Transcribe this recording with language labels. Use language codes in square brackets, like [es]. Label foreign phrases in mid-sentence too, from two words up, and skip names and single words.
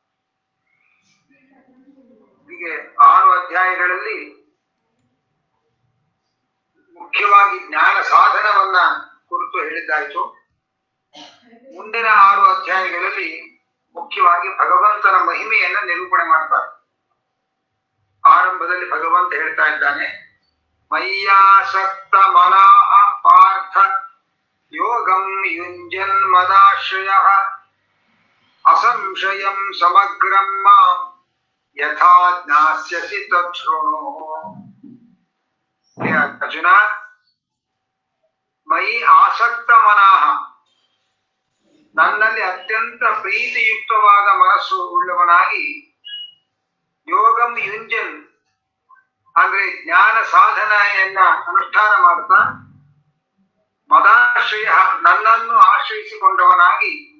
[kn] ಹೀಗೆ 6 ಅಧ್ಯಾಯಗಳಲ್ಲಿ ಮುಖ್ಯವಾಗಿ ಜ್ಞಾನ ಸಾಧನವನ್ನ ಕುರಿತು ಹೇಳಿದ್ದಾಯಿತು. ಮುಂದಿನ 6 ಅಧ್ಯಾಯಗಳಲ್ಲಿ ಮುಖ್ಯವಾಗಿ ಭಗವಂತನ ಮಹಿಮೆಯನ್ನ ನಿರೂಪಣೆ ಮಾಡ್ತಾರೆ. ಆರಂಭದಲ್ಲಿ ಭಗವಂತ ಹೇಳ್ತಾ ಇದ್ದಾನೆ, [sa] ಮಯ್ಯಾಸಕ್ತ ಮನಃ ಪಾರ್ಥ ಯೋಗಂ ಯುಂಜನ್ ಮದಾಶ್ರಯಃ ಅಸಂಶಯಂ ಸಮಗ್ರಂ ಮಾಂ ಯಥಾ ಜ್ಞಾಸ್ಯಸಿ ತಚ್ಛೃಣು. ಅರ್ಜುನ, ಮಯಿ ಆಸಕ್ತ ಮನಃ, [kn] ನನ್ನಲ್ಲಿ ಅತ್ಯಂತ ಪ್ರೀತಿಯುಕ್ತವಾದ ಮನಸ್ಸು ಉಳ್ಳವನಾಗಿ, [sa] ಯೋಗಂ ಯುಂಜನ್ [kn] ಅಂದ್ರೆ ಜ್ಞಾನ ಸಾಧನೆಯನ್ನ ಅನುಷ್ಠಾನ ಮಾಡ್ತಾ, ಮದಾಶ್ರಯ ನನ್ನನ್ನು ಆಶ್ರಯಿಸಿಕೊಂಡವನಾಗಿ,